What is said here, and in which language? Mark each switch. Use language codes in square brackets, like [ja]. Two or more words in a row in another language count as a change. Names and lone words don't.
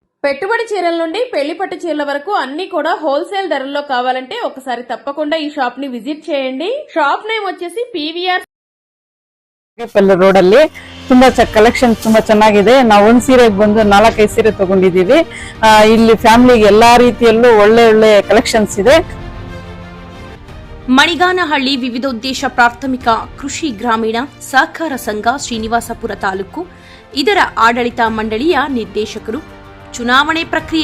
[te] పెట్టుబడి చీరల నుండి పెళ్లి పట్టు చీరల వరకు అన్ని కూడా హోల్సేల్ ధరల్లో కావాలంటే ఒకసారి తప్పకుండా ఈ షాప్ ని విజిట్ చేయండి. [en] shop name [te] వచ్చేసి PVR [kn] ರೋಡ್ ಅಲ್ಲಿ ತುಂಬಾ ಕಲೆಕ್ಷನ್ ತುಂಬಾ ಚೆನ್ನಾಗಿದೆ. ನಾವು ಒಂದ್ ಸೀರೆಗೆ ಬಂದು 4-5 ಸೀರೆ ತಗೊಂಡಿದೀವಿ. ಇಲ್ಲಿ ಫ್ಯಾಮಿಲಿಗೆ ಎಲ್ಲಾ ರೀತಿಯಲ್ಲೂ ಒಳ್ಳೆ ಒಳ್ಳೆ ಕಲೆಕ್ಷನ್ಸ್ ಇದೆ. ಮಣಿಗಾನಹಳ್ಳಿ ವಿವಿಧೋದ್ದೇಶ ಪ್ರಾಥಮಿಕ ಕೃಷಿ ಗ್ರಾಮೀಣ ಸಹಕಾರ ಸಂಘ ಶ್ರೀನಿವಾಸಪುರ ತಾಲೂಕು ಇದರ ಆಡಳಿತ ಮಂಡಳಿಯ ನಿರ್ದೇಶಕರು ಚುನಾವಣೆ ಪ್ರಕ್ರಿಯೆ